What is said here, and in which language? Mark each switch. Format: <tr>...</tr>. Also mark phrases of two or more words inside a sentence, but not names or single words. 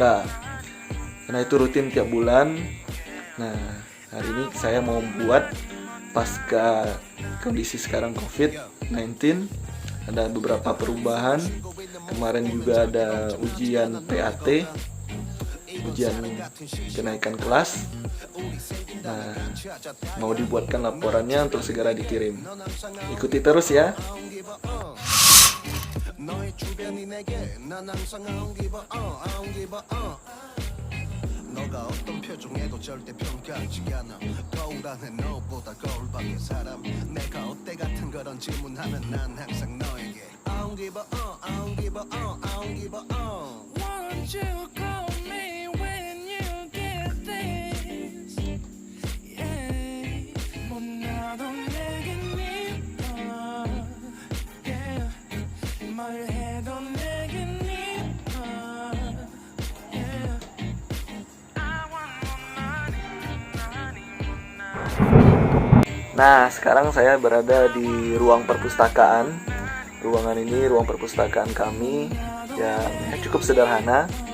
<id>Karena itu rutin tiap bulan. Nah, hari ini saya mau buat pasca kondisi sekarang COVID-19. Ada beberapa perubahan. Kemarin juga ada ujian PAT, ujian kenaikan kelas. Nah, mau dibuatkan laporannya untuk segera dikirim. Ikuti terus ya.</id> <ko>너가 어떤 표정에도 절대 평가하지 않아. 거울 안에 너보다 거울 밖에 사람. 내가 어때 같은 그런 질문하면 난 항상 너에게</ko> <en>I don't give a I don't give a I don't give a Won't you call me when you get this? Yeah,</en> <ko>뭐 나도 내게 미워.</ko> <en>Yeah,</en> <ko>말해도 내게 미워.</ko> <en>Yeah.</en> <id>Nah, sekarang saya berada di ruang perpustakaan. Ruangan ini ruang perpustakaan kami yang cukup sederhana.</id>